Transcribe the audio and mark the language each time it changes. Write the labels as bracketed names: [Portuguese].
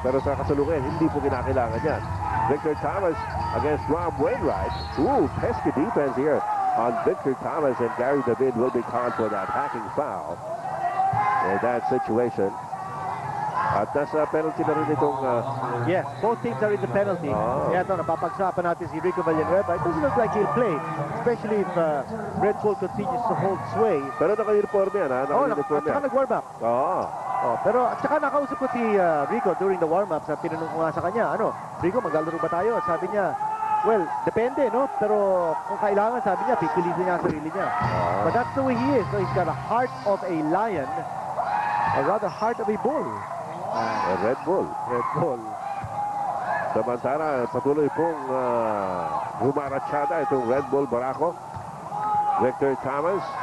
[Filipino] Pero sa kasalukuyan, hindi po kinakailangan yan. [English] Victor Thomas against Rob Wainwright. Ooh, pesky defense here on Victor Thomas, and Gary David will be called for that hacking foul in that situation. [Filipino] At nasa penalty na rin itong... [English] Yes, both teams are in the penalty. Oh. [Filipino] Kaya ito, napapagsapan natin [English] si Rico Villanueva. It doesn't look like he'll play, especially if Red Bull continues to hold sway. [Filipino] Pero naka-uniform yan, ha? Naka-uniform At saka yan. nag-warm up. Oo. Pero at saka nakausap ko si Rico [English] during the warm-up. [Filipino] Tinanong ko nga sa kanya, Rico, maglalaro ba tayo? Sabi niya, well, depende, no? Pero kung kailangan, sabi niya, pipilitin niya ang sarili niya. [English] But that's the way he is. So he's got a heart of a lion, or rather heart of a bull. Red Bull. Red Bull. [Filipino] Samantala, patuloy pong humaratsyada itong Red Bull Barako. Victor Thomas